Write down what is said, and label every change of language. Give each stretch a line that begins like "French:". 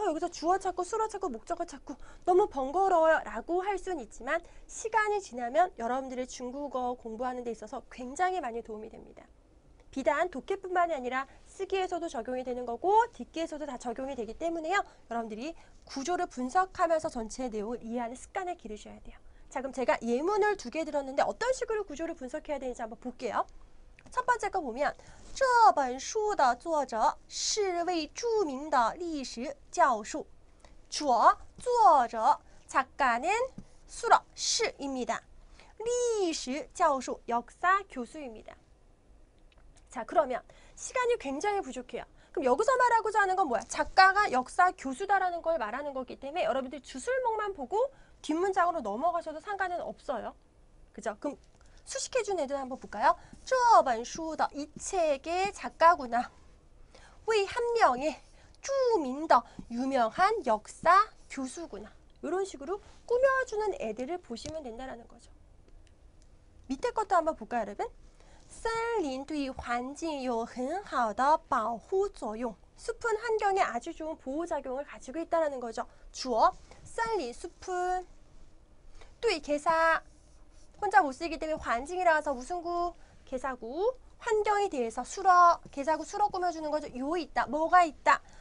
Korean: 여기서 주어 찾고 수어 찾고 목적어 찾고 너무 번거로워요 라고 할 수는 있지만, 시간이 지나면 여러분들의 중국어 공부하는 데 있어서 굉장히 많이 도움이 됩니다. 비단 독해뿐만이 아니라 쓰기에서도 적용이 되는 거고 듣기에서도 다 적용이 되기 때문에요. 여러분들이 구조를 분석하면서 전체의 내용을 이해하는 습관을 기르셔야 돼요. 자, 그럼 제가 예문을 2개 들었는데 어떤 식으로 구조를 분석해야 되는지 한번 볼게요. 첫 번째 거 보면
Chinese: 这本书的作者是位著名的历史教授.
Korean: 주어, 作者, 작가는 수러, 시입니다.
Chinese: 历史教授,
Korean: 역사 교수입니다. 자, 그러면 시간이 굉장히 부족해요. 그럼 여기서 말하고자 하는 건 뭐야? 작가가 역사 교수다라는 걸 말하는 거기 때문에 여러분들이 주술목만 보고 뒷문장으로 넘어가셔도 상관은 없어요. 그죠? 그럼 수식해준 애들 한번 볼까요?
Chinese: 这本书的
Korean: 이 책의 작가구나. 为한 명의
Chinese: 著名的
Korean: 유명한 역사 교수구나. 이런 식으로 꾸며주는 애들을 보시면 된다는 거죠. 밑에 것도 한번 볼까요, 여러분?
Chinese: 森林对环境有很好的保护作用.
Korean: 숲은 환경에 아주 좋은 보호작용을 가지고 있다는 거죠. 주어, 森林, 숲은. 对, 개사. 혼자 못 쓰기 때문에 환징이라 해서 무슨 구? 개사구. 환경에 대해서 수러, 개사구 수러 꾸며주는 거죠. 요 있다. 뭐가 있다?